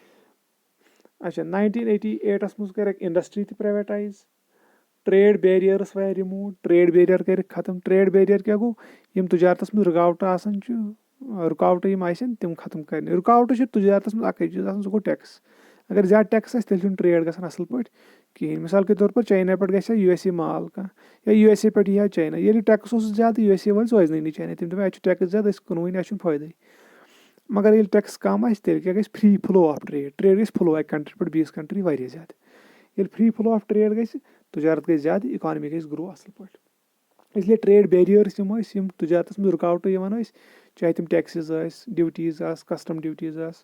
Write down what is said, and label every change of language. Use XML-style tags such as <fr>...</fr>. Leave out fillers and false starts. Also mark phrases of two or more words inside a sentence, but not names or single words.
<ks>اچھا 1988 منٛز کَرٮ۪کھ اِنڈَسٹِرٛی تہِ</ks> <en>privatize trade barriers</en> <ks>وارِ</ks> <en>remove trade barrier</en> <ks>کٔرِکھ ختم</ks> <en>trade barrier</en> <ks>کیٛاہ گوٚو یِم تُجارتَس منٛز رُکاوٹہٕ آسان چھِ رُکاوٹہٕ یِم آسن تِم ختم کَرنہِ رُکاوٹہٕ چھِ تُجارتَس منٛز اَکٕے چیٖز آسان سُہ گوٚو ٹٮ۪کٕس اگر زیادٕ ٹٮ۪کٕس آسہِ تیٚلہِ چھُنہٕ ٹرٛیڈ گژھان اَصٕل پٲٹھۍ کِہیٖنۍ</ks> <ur>مِثال کے طور پر</ur> <ks>چاینا پٮ۪ٹھ گژھِ ہا یوٗ ایس اے مال کانٛہہ یا یوٗ ایس اے پٮ۪ٹھ یی ہا چاینا ییٚلہِ ٹٮ۪کٕس اوس زیادٕ یوٗ ایس اے وٲلۍ سوزنٕے نہٕ چاینا تِم دَپان اَتہِ چھُ ٹٮ۪کٕس زیادٕ أسۍ کٕنوٕے نہٕ اَسہِ چھُنہٕ فٲیدَے مگر ییٚلہِ ٹٮ۪کٕس کَم آسہِ تیٚلہِ کیٛاہ گژھِ</ks> <en>free flow of trade</en> <ks>گژھِ فٕلو اَکہِ کَنٹرٛی پٮ۪ٹھ بیٚیِس کَنٹرٛی واریاہ زیادٕ ییٚلہِ</ks> <en>free flow of trade</en> <ks>گژھِ تُجارت گژھِ زیادٕ اِکانمی گژھِ گرٛو اَصٕل پٲٹھۍ اِسلیے</ks> <en>trade barriers</en> <ks>یِم ٲسۍ یِم تُجارتَس منٛز رُکاوٹہٕ یِوان ٲسۍ چاہے تِم ٹٮ۪کسِز ٲسۍ ڈِوٹیٖز آسہٕ</ks> <en>custom duties</en>